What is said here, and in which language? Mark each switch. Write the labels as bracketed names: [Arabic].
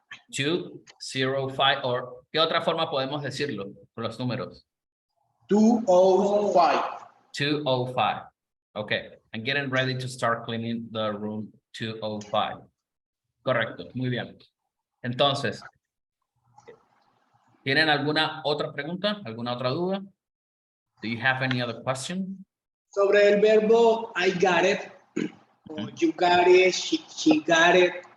[Spanish] 205, o ¿qué otra forma podemos decirlo con los números? 205. 205. [English] Okay, I'm getting ready to start cleaning the room 205. [Spanish] Correcto, muy bien. Entonces, ¿tienen alguna otra pregunta? ¿Alguna otra duda? [English] Do you have any other question? [Spanish] sobre el verbo [English] I got it, o you got it, she got it,